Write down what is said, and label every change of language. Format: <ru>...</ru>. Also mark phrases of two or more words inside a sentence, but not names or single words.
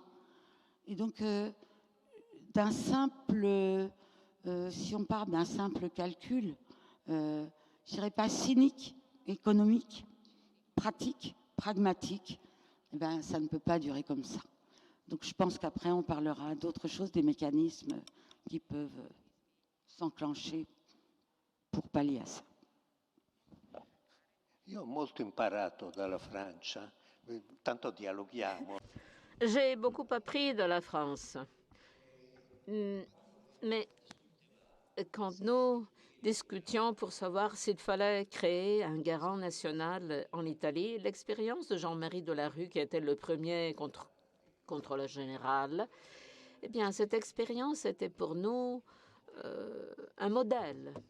<fr>Et donc, d'un simple, si on part d'un simple calcul, je dirais pas cynique, économique, pratique, pragmatique, eh ben, ça ne peut pas durer comme ça. Donc je pense qu'après on parlera d'autres choses, des mécanismes qui peuvent s'enclencher pour pallier à ça.</fr> <it>Io ho molto imparato dalla Francia, tanto dialoghiamo.</it> <fr>J'ai beaucoup appris de la France. Mais quand nous discutions pour savoir s'il fallait créer un garant national en Italie, l'expérience de Jean-Marie Delarue, qui était le premier contrôleur général, eh bien, cette expérience était pour nous un modèle.</fr>